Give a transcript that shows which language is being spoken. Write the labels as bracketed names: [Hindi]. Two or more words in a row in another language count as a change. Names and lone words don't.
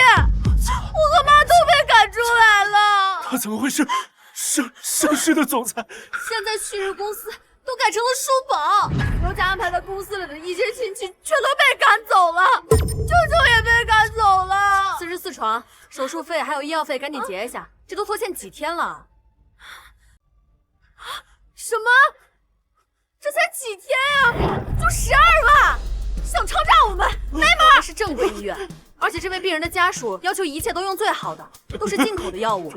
[Chinese] 我和妈都被赶出来了。他怎么会是盛世的总裁？现在旭日公司都改成了叔宝，刘家安排在公司里的一些亲戚全都被赶走了，舅舅也被赶走了。44床，手術費還有醫藥費趕緊結一下，這都拖欠幾天了。什麼？這才幾天呀，就12萬，想抄詐我們？沒門！是正規醫院，而且這位病人的家屬要求一切都用最好的，都是進口的藥物。